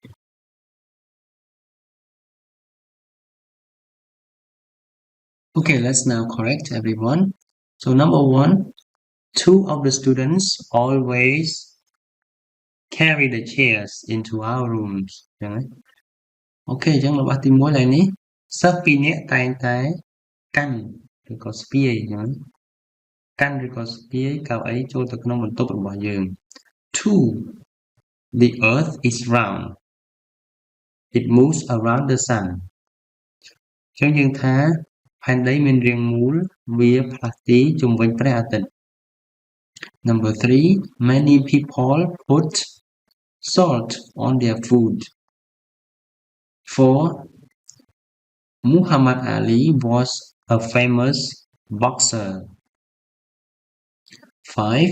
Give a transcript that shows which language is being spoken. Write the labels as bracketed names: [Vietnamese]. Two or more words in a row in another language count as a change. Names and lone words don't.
[English] Okay, let's now correct everyone. So number one, two of the students always carry the chairs into our rooms. [Khmer] Okay, អញ្ចឹងរបស់ទី1ឡើយនេះសិស្សពីរនាក់តែងតែកាន់ឬក៏ស្ពាយអញ្ចឹងកាន់ឬក៏ស្ពាយកៅអីចូលទៅក្នុងបន្ទប់របស់យើង [English] Two, the earth is round. It moves around the sun. [Khmer] អញ្ចឹងយើងថាផែនដីមានរាងមូលវាផ្លាស់ទីជុំវិញព្រះអាទិត្យ [English] Number 3, many people put salt on their food. 4. Muhammad Ali was a famous boxer. 5.